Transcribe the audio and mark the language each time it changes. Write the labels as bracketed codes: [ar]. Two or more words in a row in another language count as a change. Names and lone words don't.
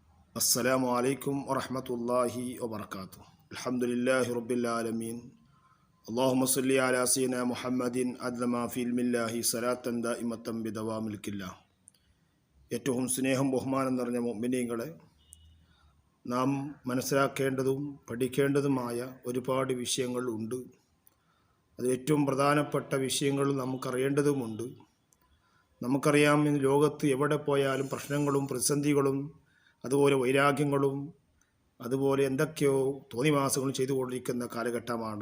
[ar] السلام عليكم ورحمة الله وبركاته. الحمد لله رب العالمين. اللهم صل على سيدنا محمد عدل ما في علم الله صلاة دائمة بدوام ملك الله. [ml] ഏറ്റവും സ്നേഹം ബഹുമാനം നിറഞ്ഞ മുഅ്മിനീങ്ങളെ, നാം മനസ്സിലാക്കേണ്ടതും പഠിക്കേണ്ടതുമായ ഒരുപാട് വിഷയങ്ങൾ ഉണ്ട്. അത് ഏറ്റവും പ്രധാനപ്പെട്ട വിഷയങ്ങൾ നമുക്കറിയേണ്ടതുമുണ്ട്. നമുക്കറിയാം, ഇന്ന് ലോകത്ത് എവിടെ പോയാലും പ്രശ്നങ്ങളും പ്രതിസന്ധികളും അതുപോലെ വൈരാഗ്യങ്ങളും അതുപോലെ എന്തൊക്കെയോ തോന്നിവാസങ്ങളും ചെയ്തുകൊണ്ടിരിക്കുന്ന കാലഘട്ടമാണ്.